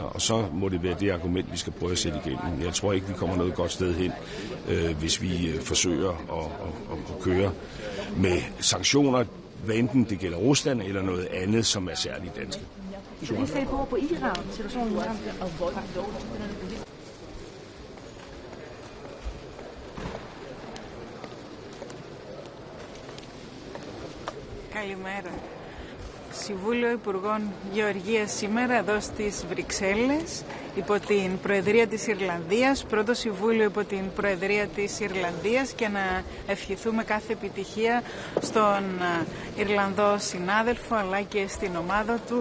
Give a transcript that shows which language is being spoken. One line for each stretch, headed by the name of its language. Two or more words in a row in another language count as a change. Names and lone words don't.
Danish: Og så må det være det argument, vi skal prøve at sætte igennem. Jeg tror ikke, vi kommer noget godt sted hen, hvis vi forsøger at køre med sanktioner, hvad enten det gælder Rusland eller noget andet, som er særligt danske. Skal vi se på Iran, situationen i Iran?
Greek: Καλημέρα. Συμβούλιο Υπουργών Γεωργίας σήμερα εδώ στις Βρυξέλλες υπό την Προεδρία της Ιρλανδίας, πρώτο Συμβούλιο υπό την Προεδρία της Ιρλανδίας, και να ευχηθούμε κάθε επιτυχία στον Ιρλανδό συνάδελφο αλλά και στην ομάδα του.